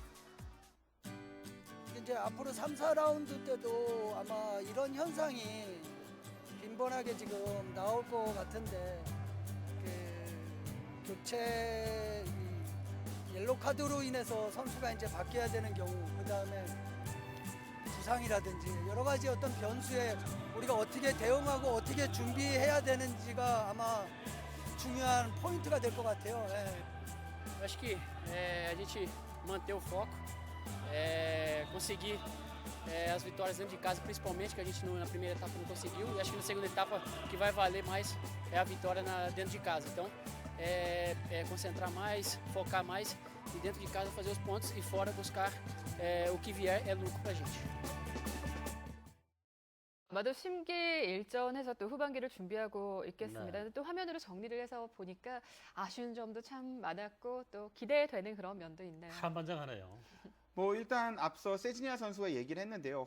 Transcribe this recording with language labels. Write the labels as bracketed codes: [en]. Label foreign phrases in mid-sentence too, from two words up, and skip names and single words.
[ko] 이제 앞으로 3, 4라운드 때도 아마 이런 현상이 빈번하게 지금 나올 것 같은데 그 교체 옐로 카드로 인해서 선수가 이제 바뀌어야 되는 경우 그다음에 부상이라든지 여러 가지 어떤 변수에 우리가 어떻게 대응하고 어떻게 준비해야 되는지가 아마 중요한 포인트가 될 것 같아요. 예. [pt] Eu acho que a gente manter o foco, conseguir as vitórias dentro de casa, principalmente, que a gente na primeira etapa não conseguiu. E acho que na segunda etapa o que vai valer mais é a vitória dentro de casa. Então, concentrar mais, focar mais e dentro de casa fazer os pontos e fora buscar o que vier é lucro pra gente. [ko] 아마도 심기일전해서 또 후반기를 준비하고 있겠습니다. 네. 또 화면으로 정리를 해서 보니까 아쉬운 점도 참 많았고 또 기대되는 그런 면도 있네요. 한반장하네요. 일단 앞서 세지니아 선수가 얘기를 했는데요.